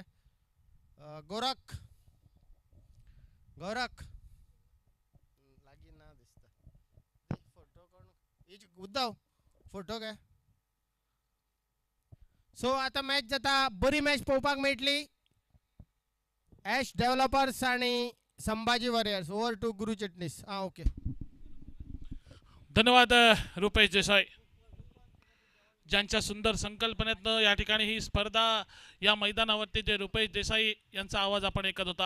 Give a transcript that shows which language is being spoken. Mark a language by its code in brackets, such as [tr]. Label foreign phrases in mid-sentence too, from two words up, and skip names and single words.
[kok] गोरख लागी ना दिसता फोटो कोण उद्धव फोटो घे। सो आता मॅच जाता, बरी मॅच पळोवपाक मेळटली। एश डेव्हलपर्स आणि संभाजी वॉरियर्स। [en] Over to Guru Chitnis. OK, [mr] धन्यवाद रुपेश देसाई, ज्यांच्या सुंदर संकल्पनेतनं या ठिकाणी ही स्पर्धा या मैदानावरती जे रुपेश देसाई यांचा आवाज आपण ऐकत होता।